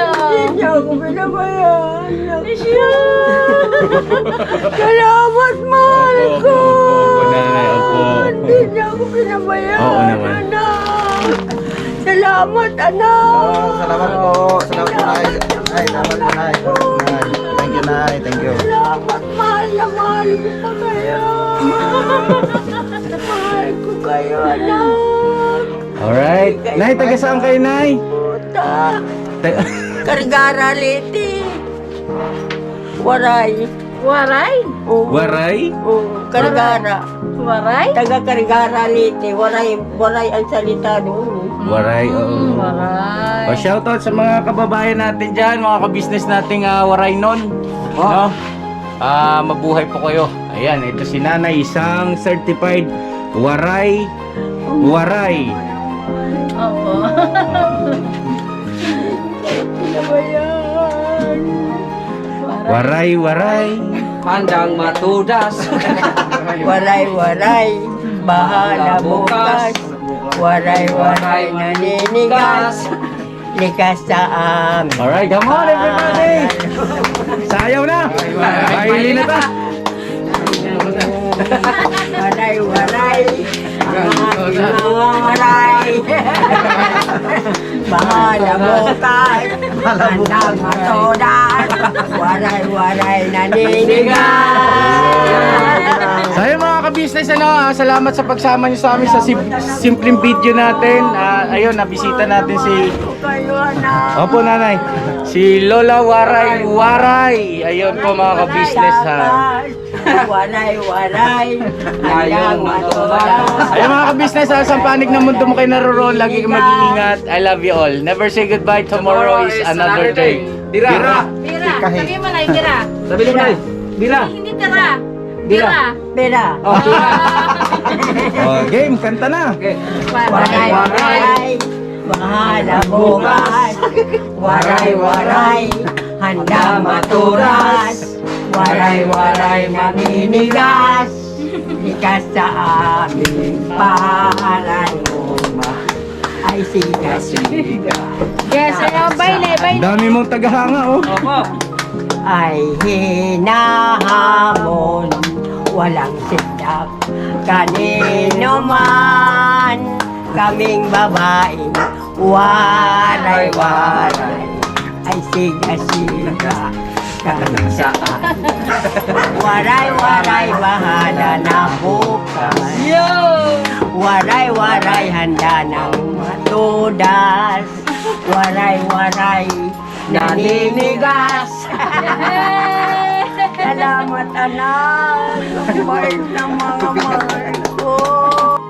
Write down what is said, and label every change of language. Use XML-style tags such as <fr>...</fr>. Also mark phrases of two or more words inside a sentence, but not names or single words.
<tl>Hindi niyo ako pinabayaan. Salamat mahal ko. Opo, nanay, opo. Hindi niyo ako pinabayaan. Oo naman. Anak. Salamat anak. Salamat po. Salamat po, Nay. Ay, salamat po, Nay.</tl> <en>Thank you, Nay. Thank you.</en> <tl>Salamat, mahal na mahal ko pa kayo. Mahal ko kayo, anak. Alright. Nay, taga saan kayo, nay? Puta. Ta- Kargara, Liti. Waray. Waray? Oo. Waray? Oo, Kargara. Waray? Taga Kargara, Liti. Waray, waray ang salita doon. Waray, oo. Waray. O, shoutout sa mga kababayan natin dyan, mga kabisnes nating waray nun. No? Mabuhay po kayo. Ayan, ito si nanay, isang certified waray. Waray. Opo. Pinabayaan. Waray, waray. Handang matudas. Waray, waray. Bahala bukas. Waray, waray. Naninigas. Likas sa amin.</tl> <en>Alright, come on everybody!</en> <tl>Sayaw na! Kaili na ta! Waray, waray. Mga waray. Bahala bukas. Handang matudas. Waray, waray. Naninigas. Sayo mga kabisnes, salamat sa pagsama niyo sa amin sa simpleng video natin. Ayun, nabisita natin si... Kayo, anak. Opo, nanay. Si Lola Waray Waray. Ayun po mga kabisnes ha. Waray, waray. Handang matudas. Ayun mga kabisnes ha, sa panig ng mundo mo kayo naroon, lagi kang mag-iingat.</tl> <en>I love you all. Never say goodbye. Tomorrow is another day.</en> <tl>Bira. Bira. Sabi mo na, bira. Sabi mo na. Bira. Hindi tira. Bira. Pera. Oh, game, kanta na. Waray, waray. Bahala bukas. Waray, waray. Handa maturas. Waray, waray. Naninigas. Likas sa aming pahalan mo. Ay, siga, siga. Yes, ayaw, baile, Ang baile. dami mong tagahanga oh. Opo. Ay hinahamon, walang sidak. Kanino man kaming babae, waray-waray. Ay siga-siga kami saan. Waray-waray, bahala na bukas. Waray-waray, handa ng matudas. Waray-waray, naninigas. Salamat anak. Ang bait ng mga mahal ko.</tl>